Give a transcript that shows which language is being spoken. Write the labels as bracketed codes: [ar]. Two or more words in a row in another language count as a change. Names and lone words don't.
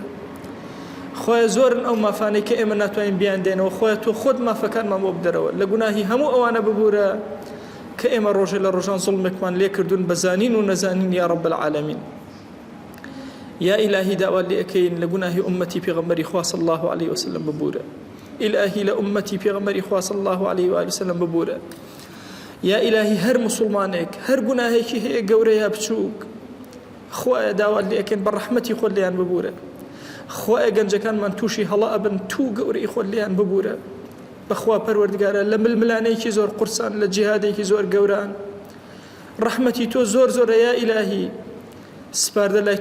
[ckb] خوایە زۆرن ئەو مافانەی کە ئێمە ناتوانین بیان دێنەوە، خوایە تۆ خۆت مافەکانمان بۆ بدەرەوە، لە گوناهی هەموو ئەوانە ببوورە کە ئێمە ڕۆژێ لە ڕۆژان زوڵمێکمان لێ کردوون بەزانین و نەزانین [ar] یا رب العالمین. یا ئیلاهی [ckb] داوات لێ ئەکەین لە گوناهی ئومەتی پێغەمبەری خوا [ar] صلی الله عليه وسلم [ckb] ببوورە. ئیلاهی لە ئومەتی پێغەمبەری خوا [ar] صلی الله عليه وآله وسلم [ckb] ببوورە. [ar] یا ئیلاهی [ckb] هەر موسڵمانێک هەر گوناهێکی هەیە گەورە یا بچووک، خوایە داوات لێ ئەکەین بە ڕەحمەتی خۆت لێیان ببوورە خوایە گەنجەکانمان تووشی هەڵا ئەبن تو گەورەی خۆت لێیان ببوورە بەخوا پەروەردگارە لە ململانەیەکی زۆر قورسان لە جیهادێکی زۆر گەوران ڕەحمەتی تۆ زۆر زۆرە [ar] یا ئیلاهی [ckb] سپاردە لای